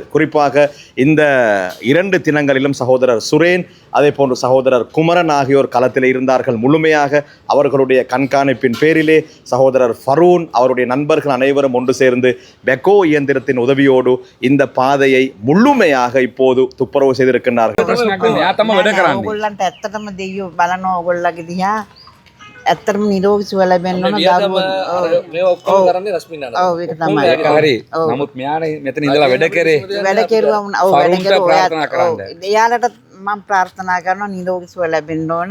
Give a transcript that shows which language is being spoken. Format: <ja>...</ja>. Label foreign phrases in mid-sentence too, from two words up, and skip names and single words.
<ta>குறிப்பாக இந்த 2 தினங்களிலும் சகோதரர் சுரேன் அதே போன்று சகோதரர் குமரன் ஆகியோர் களத்தில் இருந்தார்கள். முழுமையாக அவர்களுடைய கண்காணிப்பின் பேரிலே சகோதரர் ஃபரூன் அவருடைய நண்பர்கள் அனைவரும் ஒன்று சேர்ந்து பெக்கோ இயந்திரத்தின் உதவியோடு இந்த பாதையை முழுமையாக இப்போது துப்புரவு செய்திருக்கின்றார்கள்.</ta> <si>ඇත්තරම නිරෝගී සුව ලැබෙන්න ඕන දරුවෝ මේ ඔක්කොම කරන්නේ රස්මින් නේද? ඔව් ඒක තමයි. ඒක හරි. නමුත් මෙයානේ මෙතන ඉඳලා වැඩ කෙරුවා ඔව් වැඩ ප්‍රාර්ථනා කරන්න. එයාලට මම ප්‍රාර්ථනා කරනවා නිරෝගී සුව ලැබෙන්න ඕන.</si>